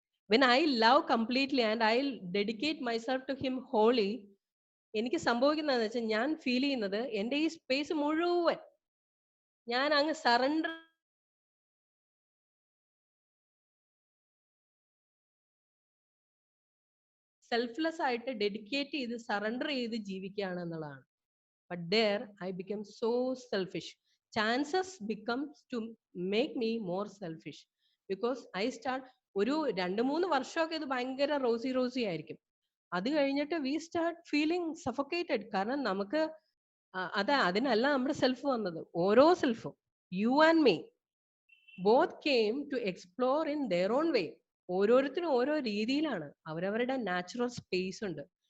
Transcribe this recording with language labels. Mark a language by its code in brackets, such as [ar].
[en] When I love completely and I'll dedicate myself to him wholly, [ml] എനിക്ക് സംഭവിക്കുന്നതെന്ന് വെച്ചാൽ ഞാൻ ഫീൽ ചെയ്യുന്നത് എൻ്റെ ഈ സ്പേസ് മുഴുവൻ ഞാൻ അങ്ങ് സറണ്ടർ സെൽഫ്ലെസ് ആയിട്ട് ഡെഡിക്കേറ്റ് ചെയ്ത് സറണ്ടർ ചെയ്ത് ജീവിക്കുകയാണ് എന്നുള്ളതാണ്. [en] But there I become so selfish. Chances becomes to make me more selfish because I start [ml] ഒരു 2-3 വർഷമൊക്കെ ഇത് ഭയങ്കര റോസി ആയിരിക്കും. അത് കഴിഞ്ഞിട്ട് [en] We start feeling suffocated. [ml] കാരണം നമുക്ക് അതിനല്ല നമ്മുടെ സെൽഫ് വന്നത്. [en] ഓരോ സെൽഫും, you and me, both came to explore in their own way. [ml] ഓരോരുത്തരും ഓരോ രീതിയിലാണ്. അവരവരുടെ നാച്ചുറൽ സ്പേസ് ഉണ്ട്.